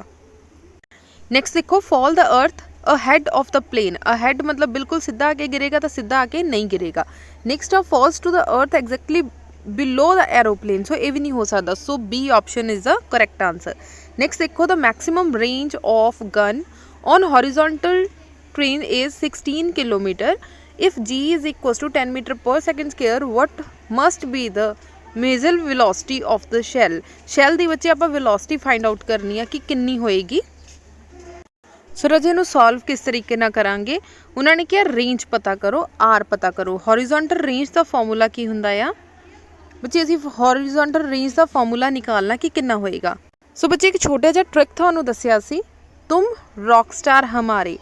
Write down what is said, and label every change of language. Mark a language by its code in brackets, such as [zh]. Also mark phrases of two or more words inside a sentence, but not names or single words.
[en] ਨੈਕਸਟ ਦੇਖੋ, fall the earth ahead of the plane. [pa] ਅਹੈਡ ਮਤਲਬ ਬਿਲਕੁਲ ਸਿੱਧਾ ਆ ਕੇ ਗਿਰੇਗਾ, ਤਾਂ ਸਿੱਧਾ ਆ ਕੇ ਨਹੀਂ ਗਿਰੇਗਾ। [en] ਨੈਕਸਟ ਆ, falls to the earth exactly below the aeroplane. ਸੋ [pa] ਇਹ ਵੀ ਨਹੀਂ ਹੋ ਸਕਦਾ। [en] So B option is the correct answer. Next ਦੇਖੋ, the maximum range of gun on horizontal train is 16 kilometer. If g is equals to 10 meter per second square, what must be the muzzle velocity of the shell? [pa] Shell ਦੀ ਬੱਚੇ ਆਪਾਂ velocity [en] find out [pa] ਕਰਨੀ ਆ ਕਿ ਕਿੰਨੀ ਹੋਏਗੀ। ਸੋ ਰਾਜੇ, ਇਹਨੂੰ ਸੋਲਵ ਕਿਸ ਤਰੀਕੇ ਨਾਲ ਕਰਾਂਗੇ? ਉਹਨਾਂ ਨੇ ਕਿਹਾ ਰੇਂਜ ਪਤਾ ਕਰੋ, ਆਰ ਪਤਾ ਕਰੋ। [en] horizontal range [pa] ਦਾ ਫਾਰਮੂਲਾ ਕੀ ਹੁੰਦਾ ਆ ਬੱਚੇ? ਅਸੀਂ [en] horizontal range [pa] ਦਾ ਫਾਰਮੂਲਾ ਨਿਕਾਲਣਾ ਕਿ ਕਿੰਨਾ ਹੋਏਗਾ। ਸੋ ਬੱਚੇ, ਇੱਕ ਛੋਟਾ ਜਿਹਾ ਟ੍ਰਿਕ ਤੁਹਾਨੂੰ ਦੱਸਿਆ ਸੀ, [hi] तुम रॉक स्टार हमारे।